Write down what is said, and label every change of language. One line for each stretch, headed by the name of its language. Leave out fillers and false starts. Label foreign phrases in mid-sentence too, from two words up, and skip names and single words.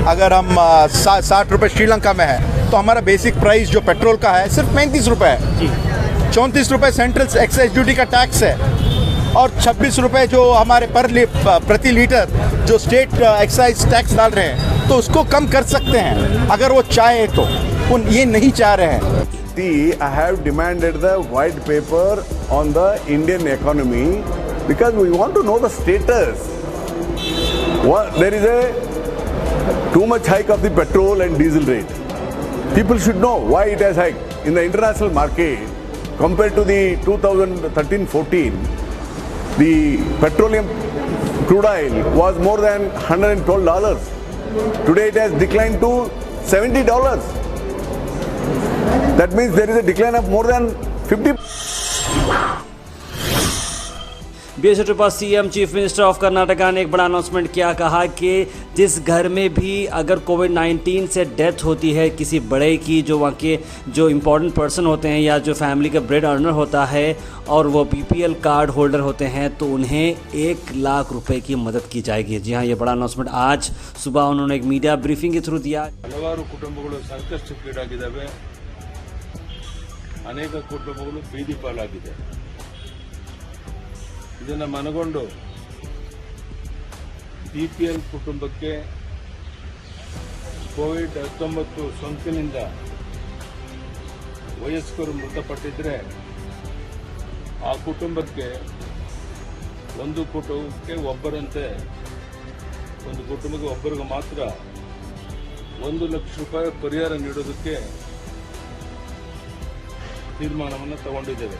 Hindi: अगर हम 60 रुपये श्रीलंका में है तो हमारा
English: basic price
Hindi: जो पेट्रोल का है सिर्फ 35 रुपये है। 34 रुपये
English: central excise duty
Hindi: का टैक्स है और 26 रुपये जो हमारे प्रति लीटर जो
English: state excise tax
Hindi: डाल रहे हैं, तो उसको कम कर सकते हैं अगर वो चाहे तो। ये नहीं चाह रहे हैं।
English: I have demanded the white paper on the Indian economy because we want to know the status. There is a too much hike of the petrol and diesel rate. People should know why it has hiked. In the international market, compared to the 2013-14, the petroleum crude oil was more than $112. Today it has declined to $70. That means there is a decline of more than 50%.
Hindi: बीएस येडियुरप्पा
English: CM Chief Minister of Karnataka
Hindi: ने एक बड़ा अनाउंसमेंट किया। कहा कि जिस घर में भी अगर कोविड-19 से डेथ होती है किसी बड़े की, जो वहाँ के जो
English: important person
Hindi: होते हैं या जो फैमिली का
English: bread earner
Hindi: होता है और वो
English: BPL card holder
Hindi: होते हैं, तो उन्हें 1 लाख रुपए की मदद की जाएगी। जी हाँ, ये बड़ा अनाउंसमेंट आज सुबह उन्होंने एक
English: media briefing
Hindi: के थ्रू दिया।
Kannada: ಹಲವಾರು ಕುಟುಂಬಗಳು ಸಂಕಷ್ಟಕ್ಕೀಡಾಗಿದ್ದಾವೆ, ಅನೇಕ ಕುಟುಂಬಗಳು ಬೀದಿ ಪಾಲಾಗಿದೆ। ಇದನ್ನು ಮನಗೊಂಡು ಬಿಪಿಎಲ್ ಕುಟುಂಬಕ್ಕೆ ಕೋವಿಡ್-19 ಸೋಂಕಿನಿಂದ ವಯಸ್ಕರು ಮೃತಪಟ್ಟಿದ್ರೆ ಆ ಕುಟುಂಬಕ್ಕೆ ಒಂದು ಕುಟುಂಬಕ್ಕೆ ಒಬ್ಬರಂತೆ, ಒಂದು ಕುಟುಂಬಕ್ಕೆ ಒಬ್ಬರಿಗೆ ಮಾತ್ರ 1 ಲಕ್ಷ ರೂಪಾಯಿ ಪರಿಹಾರ ನೀಡೋದಕ್ಕೆ ತೀರ್ಮಾನವನ್ನು ತಗೊಂಡಿದ್ದೇವೆ।